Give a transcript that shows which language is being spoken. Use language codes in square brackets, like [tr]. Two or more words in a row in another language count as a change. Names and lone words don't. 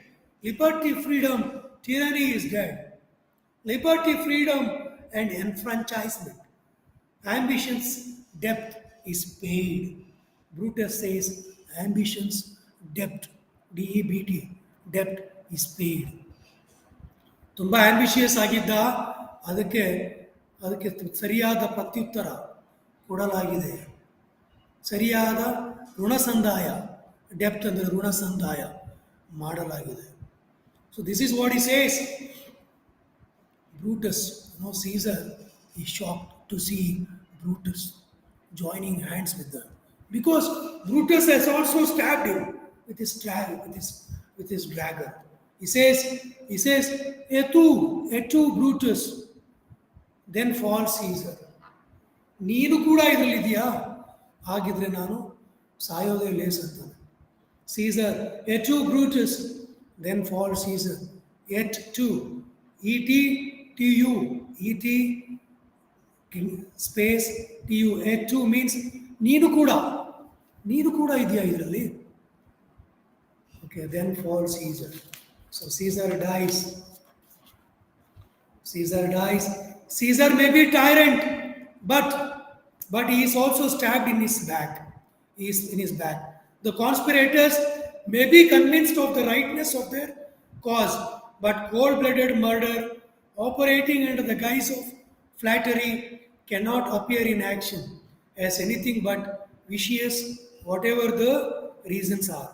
[en] Liberty, freedom, tyranny is dead. Liberty, freedom, and enfranchisement. Ambition's debt is paid. Brutus says, ambition's debt, DEBT, debt is paid. [kn] ತುಂಬ ಆಂಬಿಷಿಯಸ್ ಆಗಿದ್ದ, ಅದಕ್ಕೆ ಅದಕ್ಕೆ ಸರಿಯಾದ ಪ್ರತ್ಯುತ್ತರ ಕೊಡಲಾಗಿದೆ. ಸರಿಯಾದ ಋಣಸಂದಾಯ, ಡೆಪ್ತ್ ಅಂದರೆ ಋಣಸಂದಾಯ ಮಾಡಲಾಗಿದೆ. [en] so this is what he says. Brutus, Caesar is shocked to see Brutus joining hands with them, because Brutus has also stabbed him with his dagger. He says, [la] et tu, [en] Brutus, then falls Caesar. [kn] ನೀನು ಕೂಡ ಇದರಲ್ಲಿದೆಯಾ? ಹಾಗಿದ್ರೆ ನಾನು ಸಾಯೋದೇ ಲೇಸ್ ಅಂತಾನೆ. [la] Caesar, et tu, [en] Brutus, then falls Caesar. [la] Et tu, [en] E-T-T-U, E-T space T-U, [la] et tu [en] means [kn] ನೀನು ಕೂಡ ಇದೆಯಾ ಇದರಲ್ಲಿ? [en] Okay, then falls Caesar. So Caesar dies. Caesar may be tyrant, but he is also stabbed in his back. The conspirators may be convinced of the rightness of their cause, but cold-blooded murder operating under the guise of flattery cannot appear in action as anything but vicious, whatever the reasons are.